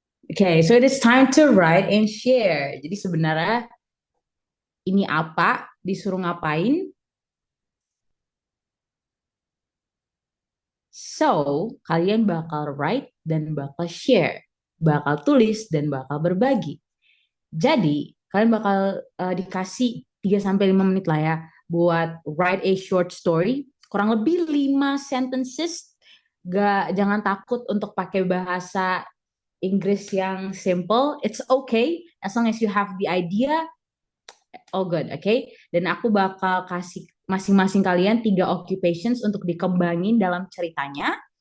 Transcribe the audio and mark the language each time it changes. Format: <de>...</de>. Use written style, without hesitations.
<en>Okay, so it is time to write and share.</en> <id>Jadi sebenarnya ini apa? Disuruh ngapain? So, kalian bakal write dan bakal share, bakal tulis dan bakal berbagi. Jadi, kalian bakal dikasih 3 sampai 5 menit lah ya buat</id> <en>write a short story,</en> <id>kurang lebih 5 sentences. Jangan takut untuk pakai bahasa Inggris yang simple.</id> <en>It's okay as long as you have the idea. All good, okay?</en> <id>Dan aku bakal kasih masing-masing kalian 3 occupations untuk dikembangin dalam ceritanya.</id>